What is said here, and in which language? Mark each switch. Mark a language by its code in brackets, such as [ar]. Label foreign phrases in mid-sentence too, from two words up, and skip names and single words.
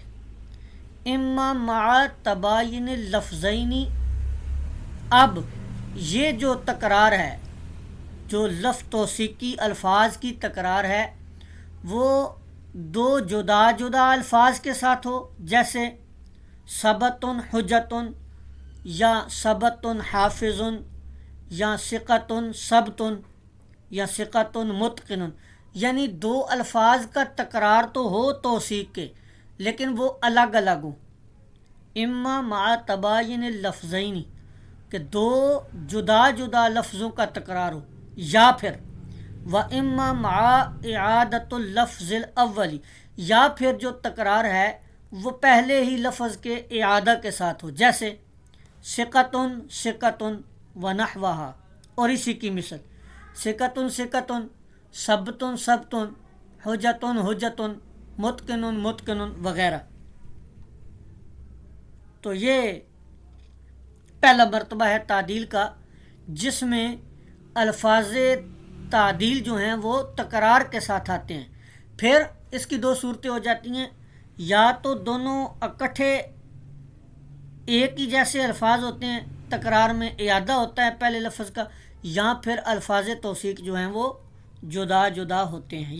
[ar] اما مع تباین اللفظین، [ur] اب یہ جو تکرار ہے، جو لفظ توثیقی الفاظ کی تکرار ہے، وہ 2 جدا جدا الفاظ کے ساتھ ہو، جیسے [ar] ثبتن حجتن [ur] یا [ar] ثبتن حافظن [ur] یا [ar] ثقتن ثبتن [ur] یا [ar] ثقتن متقن، [ur] یعنی 2 الفاظ کا تکرار تو ہو توثیق کے، لیکن وہ الگ الگ ہوں۔ [ar] اما مع تباین اللفظین، [ur] کہ 2 جدا جدا لفظوں کا تکرار ہو، یا پھر [ar] وَإِمَّا مَعَ إِعَادَةُ اللَّفْظِ الْأَوَّلِ، [ur] یا پھر جو تکرار ہے وہ پہلے ہی لفظ کے اعادہ کے ساتھ ہو، جیسے [ar] ثقتن ثقتن ونحوہا، [ur] اور اسی کی مثل [ar] ثقتن ثقتن ثبتن ثبتن حجتن حجتن متقنن متقنن [ur] وغیرہ۔ تو یہ پہلا مرتبہ ہے تعدیل کا، جس میں الفاظ تعدیل جو ہیں وہ تکرار کے ساتھ آتے ہیں۔ پھر اس کی 2 صورتیں ہو جاتی ہیں، یا تو دونوں اکٹھے ایک ہی جیسے الفاظ ہوتے ہیں، تکرار میں اعادہ ہوتا ہے پہلے لفظ کا، یا پھر الفاظ توثیق جو ہیں وہ جدا جدا ہوتے ہیں۔